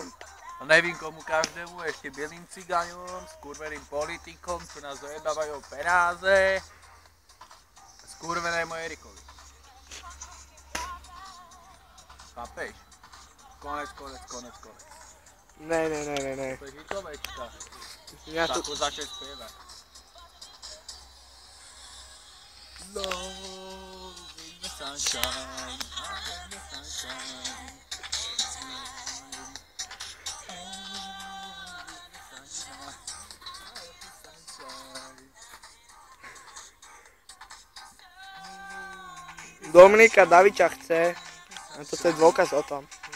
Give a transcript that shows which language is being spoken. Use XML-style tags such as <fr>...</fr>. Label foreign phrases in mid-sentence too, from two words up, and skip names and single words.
<sk>A nevím komu každému, ešte bielým cigáňom, skurveným politikom, čo nás zajebávajú penáze. A skurvenému Erikovi. Chápeš?</sk> <cs>Konec. Ne.</cs> <sk>To je hitovečka. Ja tu... Takú začať spievať.</sk> <en>Love in the sunshine, in the sunshine.</en> <sk>Dominika, David ťa chce. A toto je dôkaz o tom.</sk>